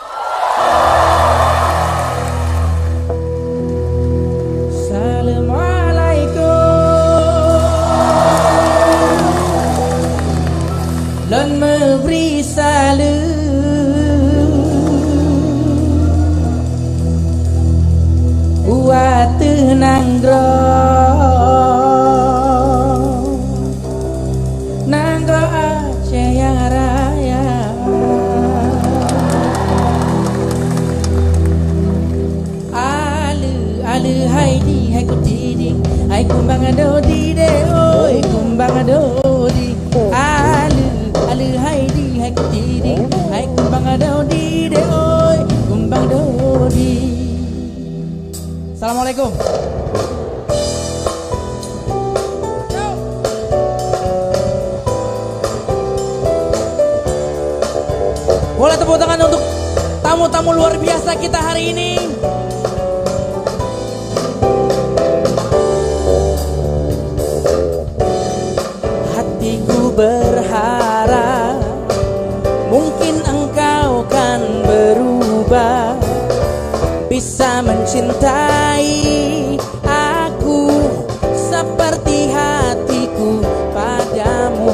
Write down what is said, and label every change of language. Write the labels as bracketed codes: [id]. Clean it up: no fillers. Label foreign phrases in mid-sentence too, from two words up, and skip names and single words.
[id] Lon memberi salam buat tenanggro nanggro Aceh yang raya. Alu hai di hai ku diding hai kumbang ado di de oi kumbang ado di alu hai di hai ku diding hai kumbang ado di de oi kumbang ado di. Assalamualaikum. Boleh tepuk tangan untuk tamu-tamu luar biasa kita hari ini. Hatiku berharap mungkin engkau kan berubah, bisa mencintai aku seperti hatiku padamu.